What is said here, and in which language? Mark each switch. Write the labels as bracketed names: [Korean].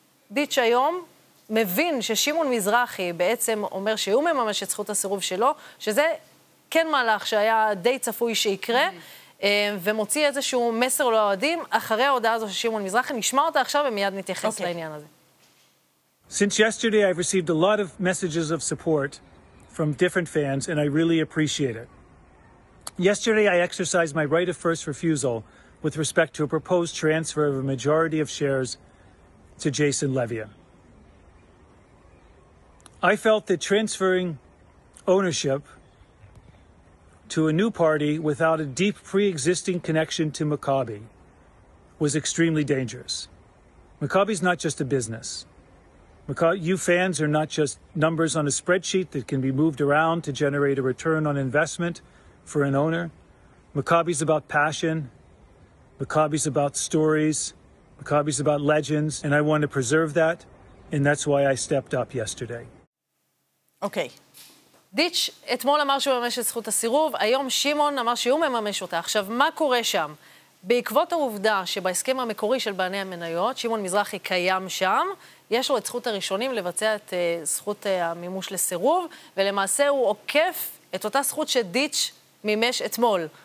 [Hebrew] דיץ' היום מבין ששימון מזרחי בעצם אומר שהוא מממש את זכות הסירוב שלו, שזה כן מהלך שהיה די צפוי שיקרה, ומוציא איזשהו מסר לאוהדים אחרי ההודעה הזו ששימון מזרחי. נשמע אותה עכשיו ומיד נתייחס לעניין הזה. [English] Since yesterday I've received a lot of messages of support from different fans and I really appreciate it. Yesterday I exercised my right of first refusal with respect to a proposed transfer of a majority of shares to Jason Levia. I felt that transferring ownership to a new party without a deep pre-existing connection to Maccabi was extremely dangerous. Maccabi's not just a business. You fans are not just numbers on a spreadsheet that can be moved around to generate a return on investment for an owner. Maccabi's about passion. Maccabi's about stories. Maccabi's about legends. And I want to preserve that. And that's why I stepped up yesterday. [Hebrew] אוקיי. דיץ' אתמול אמר שהוא מממש את זכות הסירוב, היום שמעון אמר שהוא מממש אותה. עכשיו, מה קורה שם? בעקבות העובדה שבהסכם המקורי של בעני המניות, שמעון מזרחי קיים שם, יש לו את זכות הראשונים לבצע את זכות המימוש לסירוב, ולמעשה הוא עוקף את אותה זכות שדיץ' מימש אתמול.